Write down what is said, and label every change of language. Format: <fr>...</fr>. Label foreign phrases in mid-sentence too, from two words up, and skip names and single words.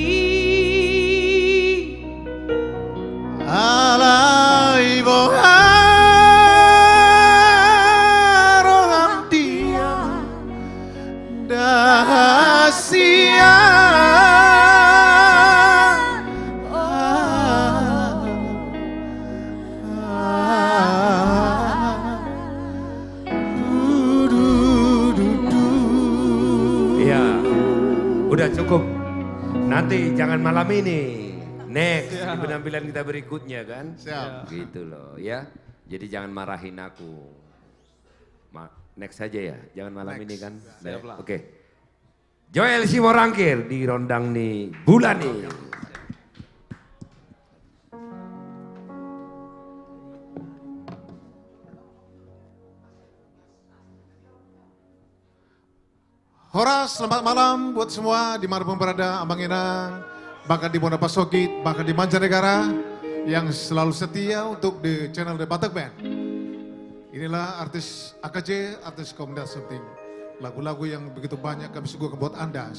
<bbc>alai boharong dia dahasia.</bbc> <id>Udah cukup, nanti jangan malam ini, next di penampilan kita berikutnya kan. Siap. Gitu loh ya, jadi jangan marahin aku. Next saja ya, jangan malam ini kan. Oke. Joel Simorangkir di Rondang ni Bulani. Horas, selamat malam buat semua dimanapun berada, Abang Inang, bahkan di Bonapasokit, bahkan di mancanegara yang selalu setia untuk di channel The Batak Band. Inilah artis AKJ, artis komunitas something lagu-lagu yang begitu banyak kami suguhkan buat Anda.</id>